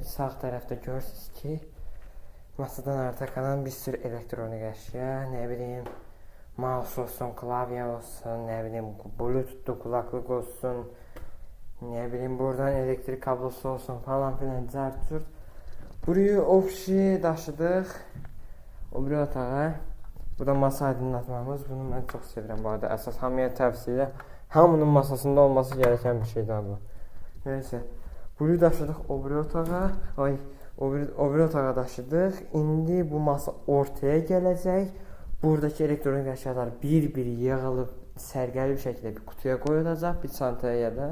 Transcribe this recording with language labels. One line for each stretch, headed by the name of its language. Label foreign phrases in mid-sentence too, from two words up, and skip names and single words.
Turkish: Sağ tarafta görürsünüz ki masadan arta kalan bir sürü elektronik eşya, ne bileyim mouse olsun, klavye olsun, ne bileyim bluetooth'lu kulaklık olsun, ne bileyim buradan elektrik kablosu olsun falan filan zart.
Azerbaijani: Burayı opşi daşıdıq o bir otağa.
Turkish: Bu da masa aydınlatmamız.
Azerbaijani: Bunu
Turkish: ben çok
Azerbaijani: sevirəm bu arada. Əsas hamıya tavsiyə.
Turkish: Hamının masasında olması gereken bir şeydir bu. Neyse.
Azerbaijani: Bunu daşıdıq o bir otağa. O bir otağa daşıdıq. İndi bu masa ortaya gələcək.
Turkish: Buradaki elektronik eşyalar
Azerbaijani: bir-bir yığılıb sərgəli bir şəkildə bir kutuya qoyulacaq, bir çantaya ya da.